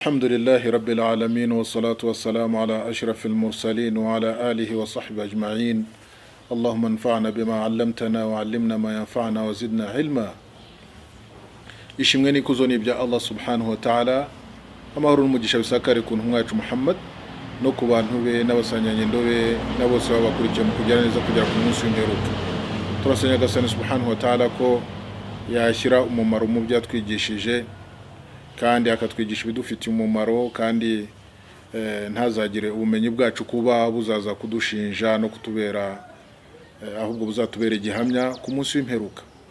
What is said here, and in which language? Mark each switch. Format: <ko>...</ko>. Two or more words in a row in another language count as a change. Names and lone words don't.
<ar>الحمد لله رب العالمين والصلاة والسلام على أشرف المرسلين وعلى آله وصحبه أجمعين. اللهم انفعنا بما علمتنا وعلمنا ما ينفعنا وزدنا علما.</ar> <rw>ishimwe n'ikuzo ni ibya Allah</rw> <ar>subhanahu wa ta'ala,</ar> <rw>amahoro n'umugisha bisakare ku ntumwa yacu Muhammad no ku bantu be n'abasanyanyendo be na bose babakurikiye mu kujyana neza kugera ku munsi w'imperuka. Turasenya Gasani</rw> <ar>subhanahu wa ta'ala</ar> <rw>ko yashyira umumaro mu byo yatwigishije kandi akatwigisha ibidufitiye umumaro, kandi ntazagire ubumenyi bwacu kuba buzaza kudushinja no kutubera ahubwo buzatubera igihamya ku munsi w'imperuka.</rw>